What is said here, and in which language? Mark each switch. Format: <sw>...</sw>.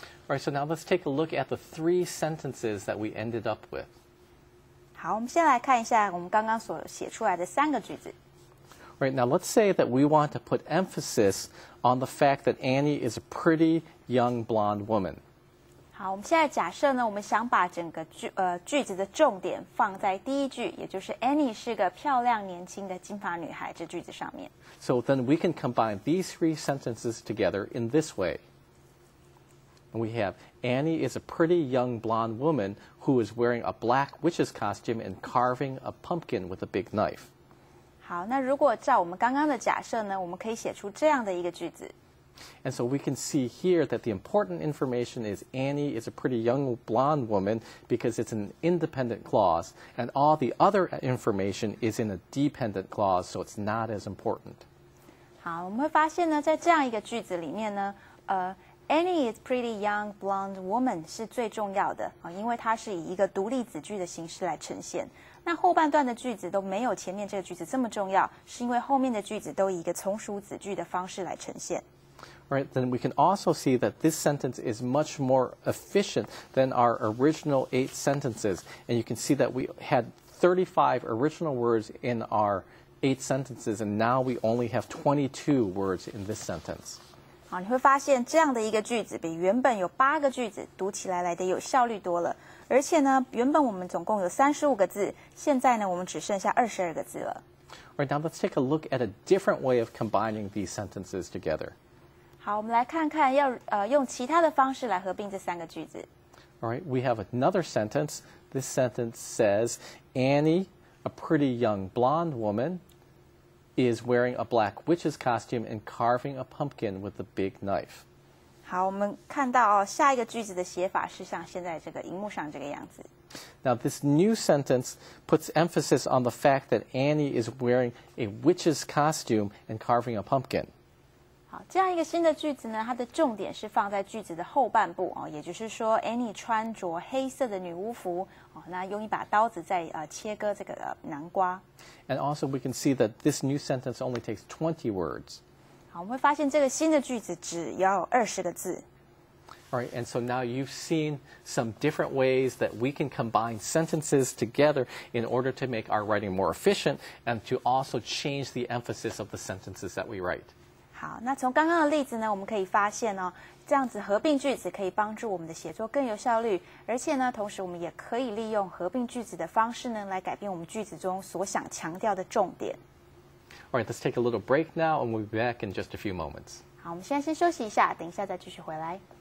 <en>All right, so now let's take a look at the 3 sentences that we ended up with.</en> <zh>好，我们先来看一下我们刚刚所写出来的3个句子。</zh> <en>Right, now let's say that we want to put emphasis on the fact that Annie is a pretty young blonde woman.</en> <zh>好，我们现在假设呢，我们想把整个句子的重点放在第一句，也就是 Annie 是个漂亮年轻的金发女孩这句子上面。</zh> <en>So then we can combine these 3 sentences together in this way. And we have Annie is a pretty young blonde woman who is wearing a black witch's costume and carving a pumpkin with a big knife.</en> <zh>好，那如果照我们刚刚的假设呢，我们可以写出这样的一个句子。</zh> <en>And so we can see here that the important information is Annie is a pretty young blonde woman because it's an independent clause, and all the other information is in a dependent clause, so it's not as important.</en> <zh>好，我们会发现呢，在这样一个句子里面呢，</zh> <en>Annie is pretty young blonde woman</en> <zh>是最重要的因为它是以一个独立子句的形式来呈现。那后半段的句子都没有前面这个句子这么重要，是因为后面的句子都以一个从属子句的方式来呈现。</zh> <en>Right, then we can also see that this sentence is much more efficient than our original 8 sentences. And you can see that we had 35 original words in our 8 sentences, and now we only have 22 words in this sentence.</en> <zh>好，你会发现这样的一个句子比原本有8个句子读起来的有效率多了。而且呢，原本我们总共有35个字，现在呢，我们只剩下22个字了。</zh> <en>Right, now let's take a look at a different way of combining these sentences together.</en> <zh>好，我们来看看要用其他的方式来合并这3个句子。</zh> <en>All right, we have another sentence. This sentence says, Annie, a pretty young blonde woman, is wearing a black witch's costume and carving a pumpkin with a big knife.</en> <zh>好，我们看到下一个句子的写法是像现在这个荧幕上这个样子。</zh> <en>Now, this new sentence puts emphasis on the fact that Annie is wearing a witch's costume and carving a pumpkin.</en> <zh>好，这样一个新的句子呢，它的重点是放在句子的后半部哦，也就是说 Annie 穿着黑色的女巫服哦，那用一把刀子在切割这个南瓜。</zh> <en>And also we can see that this new sentence only takes 20 words.</en> <zh>好，我们会发现这个新的句子只要20个字。</zh> <en>All right, and so now you've seen some different ways that we can combine sentences together in order to make our writing more efficient and to also change the emphasis of the sentences that we write.</en> <zh>好，那从刚刚的例子呢，我们可以发现哦，这样子合并句子可以帮助我们的写作更有效率，而且呢，同时我们也可以利用合并句子的方式呢，来改变我们句子中所想强调的重点。</zh> <en>All right, let's take a little break now, and we'll be back in just a few moments.</en> <zh>好，我们现在先休息一下，等一下再继续回来。</zh>